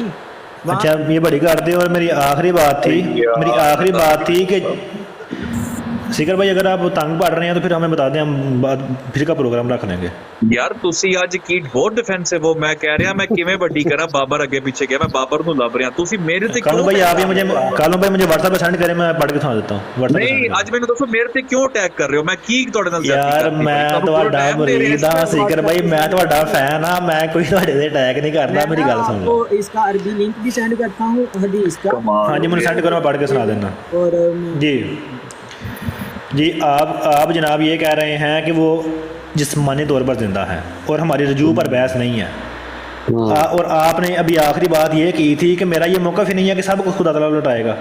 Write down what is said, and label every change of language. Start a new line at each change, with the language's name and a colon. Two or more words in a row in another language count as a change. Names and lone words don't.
Urdu: اچھا یہ بڑی کر دے۔ اور میری آخری بات تھی کہ سکر بھائی اگر آپ تنگ پڑ رہے ہیں تو پھر ہمیں بتا دیں، ہم پھر کا پروگرام رکھ لیں گے۔
Punjabi: یار تسی اج کی بہت ڈیفینسو ہو، میں کہہ رہا میں کیویں بڑی کرا بابر اگے پیچھے گیا، میں بابر نو لب رہا، تسی میرے تے
Urdu: کالو بھائی آپ یہ مجھے واٹس ایپ پہ سینڈ کریں، میں پڑھ کے سنا دیتا ہوں۔
Punjabi: نہیں اج مینوں دسو میرے تے کیوں اٹیک کر رہے ہو؟ میں کی تواڈے نال یار میں تہاڈا مرید ہاں سکر بھائی، میں تہاڈا فین ہاں، میں کوئی تہاڈے تے اٹیک نہیں کردا، میری گل سن لو۔
Urdu: اس کا عربی لنک بھی سینڈ کرتا ہوں حدیث کا، ہاں جی مجھے سینڈ کرو، میں پڑھ کے سنا دینا۔ اور جی آپ جناب یہ کہہ رہے ہیں کہ وہ جسمانی طور پر زندہ ہے اور ہماری رجوع پر بحث نہیں ہے، اور آپ نے ابھی آخری بات یہ کی تھی کہ میرا یہ موقف ہی نہیں ہے کہ سب کو خدا تعالیٰ لٹائے گا۔